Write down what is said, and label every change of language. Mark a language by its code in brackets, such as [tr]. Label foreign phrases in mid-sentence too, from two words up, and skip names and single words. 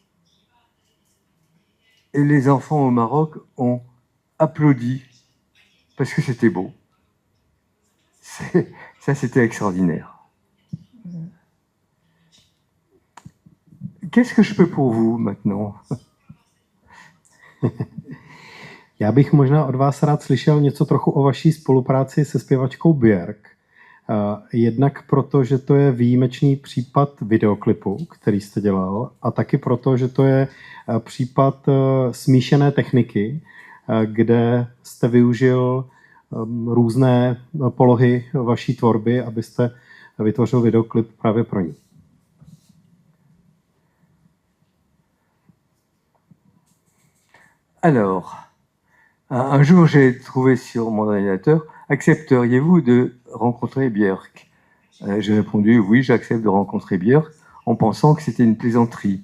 [fr] Et les enfants au Maroc ont applaudi parce que c'était beau. Ça, c'était extraordinaire. Qu'est-ce que je peux pour vous maintenant? [cs] Já bych možná od vás rád slyšel něco trochu o vaší spolupráci se zpěvačkou Björk. Jednak proto, že to je výjimečný případ videoklipu, který jste dělal, a taky proto, že to je případ smíšené techniky, kde jste využil různé polohy vaší tvorby, abyste vytvořil videoklip právě pro ní. [fr] Alors, un jour, j'ai trouvé sur mon ordinateur « Accepteriez-vous de rencontrer Björk ?» J'ai répondu « Oui, j'accepte de rencontrer Björk » en pensant que c'était une plaisanterie.